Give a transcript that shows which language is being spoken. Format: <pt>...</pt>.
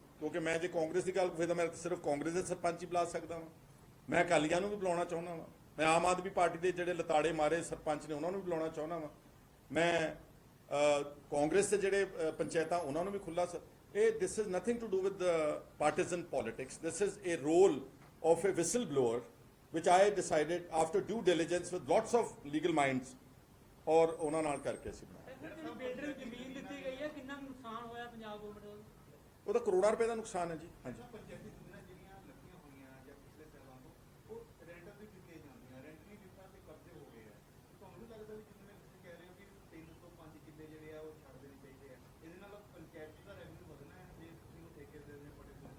<pa>ਕਿਉਂਕਿ ਮੈਂ ਜੇ ਕਾਂਗਰਸ ਦੀ ਗੱਲ ਫਿਰ ਤਾਂ ਮੈਂ ਸਿਰਫ ਕਾਂਗਰਸ ਦੇ ਸਰਪੰਚ ਹੀ ਬੁਲਾ ਸਕਦਾ ਵਾਂ। ਮੈਂ ਅਕਾਲੀਆਂ ਨੂੰ ਵੀ ਬੁਲਾਉਣਾ ਚਾਹੁੰਦਾ ਵਾਂ। ਮੈਂ ਆਮ ਆਦਮੀ ਪਾਰਟੀ ਦੇ ਜਿਹੜੇ ਲਤਾੜੇ ਮਾਰੇ ਸਰਪੰਚ ਨੇ ਉਹਨਾਂ ਨੂੰ ਵੀ ਬੁਲਾਉਣਾ ਚਾਹੁੰਦਾ ਵਾਂ। ਮੈਂ ਕਾਂਗਰਸ ਦੇ ਜਿਹੜੇ ਪੰਚਾਇਤਾਂ ਉਹਨਾਂ ਨੂੰ ਵੀ ਖੁੱਲ੍ਹਾ</pa> <en>this is nothing to do with the partisan politics. This is a role of a whistleblower which I decided after due diligence with lots of legal minds</en> <pa>ਔਰ ਉਹਨਾਂ ਨਾਲ ਕਰਕੇ ਸੀ ਬਣਾਇਆ। ਬਿਲਡਰ ਜ਼ਮੀਨ ਦਿੱਤੀ ਗਈ ਹੈ, ਕਿੰਨਾ ਨੁਕਸਾਨ ਹੋਇਆ ਪੰਜਾਬ ਗਵਰਨਮੈਂਟ ਦਾ? ਉਹਦਾ ਕਰੋੜਾਂ ਰੁਪਏ ਦਾ ਨੁਕਸਾਨ ਹੈ ਜੀ। ਹਾਂਜੀ, ਪੰਚਾਇਤੀ ਜ਼ਮੀਨਾਂ ਜਿਹੜੀਆਂ ਲੱਗੀਆਂ ਹੋਈਆਂ ਜਾਂ ਪਿਛਲੇ ਸਾਲਾਂ ਤੋਂ ਉਹ ਰੈਂਟ ਵੀ ਦਿੱਤੀਆਂ ਜਾਂਦੀਆਂ, ਰੈਂਟ ਨਹੀਂ ਦਿੱਤਾ ਤੇ ਕਬਜ਼ੇ ਹੋ ਗਏ ਆ। ਤੁਹਾਨੂੰ ਨਹੀਂ ਲੱਗਦਾ ਵੀ ਜਿਵੇਂ ਤੁਸੀਂ ਕਹਿ ਰਹੇ ਹੋ ਕਿ 3 ਤੋਂ 5 ਕਿੱਲੇ ਜਿਹੜੇ ਆ ਉਹ ਛੱਡ ਦੇਣੇ ਚਾਹੀਦੇ ਆ, ਇਹਦੇ ਨਾਲ ਪੰਚਾਇਤ ਦਾ ਰੈਵਨਿਊ ਵਧਣਾ ਹੈ ਜੇ ਤੁਸੀਂ ਉਹ ਠੇਕੇ ਦੇ ਦੇਣੇ ਪੜੇ?</pa>